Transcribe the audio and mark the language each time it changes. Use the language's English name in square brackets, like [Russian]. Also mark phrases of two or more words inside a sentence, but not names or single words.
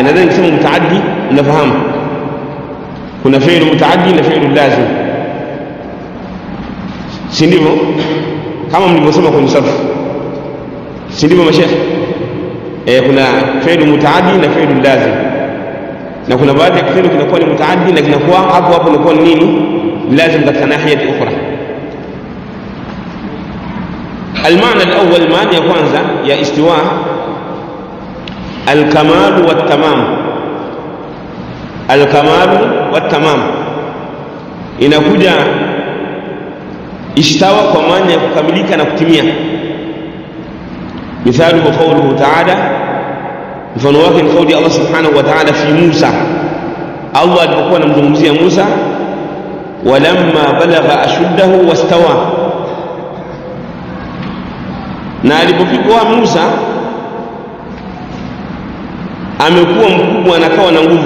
[Swahili] Nadhani nikisema mutaaddi unafahamu kuna [Arabic] فعل متعد [Swahili] na [Arabic] فعل لازم, [Swahili] si ndivyo? Kama mlivyosema kwenye safu, si ndivyo mashekhe? Kuna [Arabic] فعل متعد [Swahili] na [Arabic] فعل لازم, [Swahili] na kuna baadhi ya fi'lu kinakuwa ni mutaaddi na kinakuwa hapo inakuwa ni nini? [Arabic] lazim katika ناحية أخرى. المعنى الأول معنى [Swahili] ya kwanza ya [Arabic] istiwa الكمال والتمام. الكمال والتمام [Swahili] inakuja istawa kwa maana ya kukamilika na kutimia. [Arabic] مثاله قوله تعالى، [Swahili] mfano wake ni kauli Allah [Arabic] سبحانه وتعالى في موسى. [Swahili] Allah alipokuwa anamzungumzia Musa, [Arabic] ولما بلغ أشده واستوى, [Swahili] na alipofika Musa amekuwa mkubwa na kawa na nguvu.